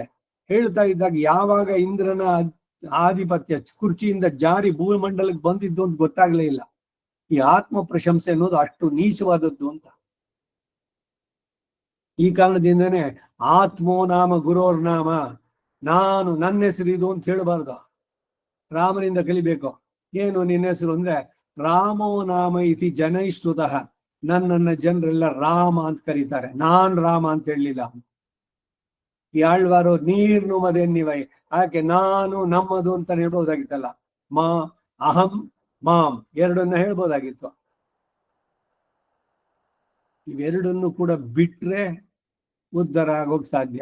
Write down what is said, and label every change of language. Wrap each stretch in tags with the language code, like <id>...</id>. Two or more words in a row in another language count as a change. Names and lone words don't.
<kn>ಹೇಳ್ತಾ ಇದ್ದಾಗ ಯಾವಾಗ ಇಂದ್ರನ ಆಧಿಪತ್ಯ ಕುರ್ಚಿಯಿಂದ ಜಾರಿ ಭೂಮಂಡಲಕ್ಕೆ ಬಂದಿದ್ದು ಅಂತ ಗೊತ್ತಾಗ್ಲೇ ಇಲ್ಲ. ಈ ಆತ್ಮ ಪ್ರಶಂಸೆ ಅನ್ನೋದು ಅಷ್ಟು ನೀಚವಾದದ್ದು ಅಂತ. ಈ ಕಾರಣದಿಂದನೇ</kn> <sa>ಆತ್ಮೋ ನಾಮ ಗುರೋರ್ ನಾಮ,</sa> <kn>ನಾನು ನನ್ನ ಹೆಸರು ಇದು ಅಂತ ಹೇಳಬಾರ್ದು, ರಾಮನಿಂದ ಕಲಿಬೇಕು. ಏನು ನಿನ್ನ ಹೆಸರು ಅಂದ್ರೆ</kn> <sa>ರಾಮೋ ನಾಮ ಇತಿ ಜನೈಶ್ರುತಃ,</sa> <kn>ನನ್ನನ್ನ ಜನರೆಲ್ಲ ರಾಮ ಅಂತ ಕರೀತಾರೆ, ನಾನ್ ರಾಮ ಅಂತ ಹೇಳಲಿಲ್ಲ. ಈ ಆಳ್ವಾರು</kn> <ta>நீர்நு மதென்னிவை,</ta> <kn>ಯಾಕೆ ನಾನು ನಮ್ಮದು ಅಂತ ಹೇಳ್ಬೋದಾಗಿತ್ತಲ್ಲ.</kn> <sa>ಅಹಂ ಮಾಂ</sa> <kn>ಎರಡನ್ನ ಹೇಳ್ಬೋದಾಗಿತ್ತು. ಇವೆರಡನ್ನು ಕೂಡ ಬಿಟ್ರೆ ಉದ್ಧಾರ ಆಗೋಕ್ ಸಾಧ್ಯ.</kn>